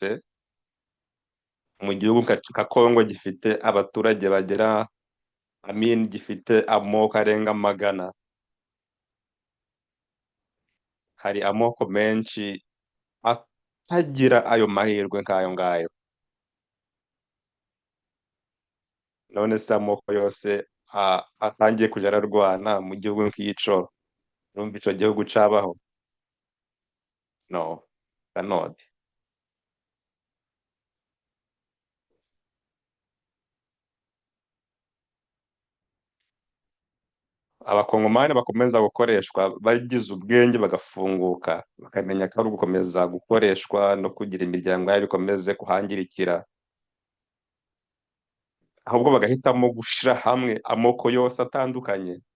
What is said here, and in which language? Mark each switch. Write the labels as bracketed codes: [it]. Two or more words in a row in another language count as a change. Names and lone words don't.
[rn] Mu gihugu nka Congo gifite abaturage bagera gifite amoko arenga 100, hari amoko menshi atagira ayo mahirwe nk'ayo ngayo. None se amoko yose atangiye kuja ararwana mu gihugu nk'ico, urumva ico gihugu cabaho? [en] No, cannot. [rn] Abakongomani bakomeza gukoreshwa bagize ubwenge bagafunguka, bakamenya ko ari ugukomeza gukoreshwa no kugira imiryango yabo ikomeze kuhangirikira, ahubwo bagahitamo gushira hamwe amoko yose atandukanye,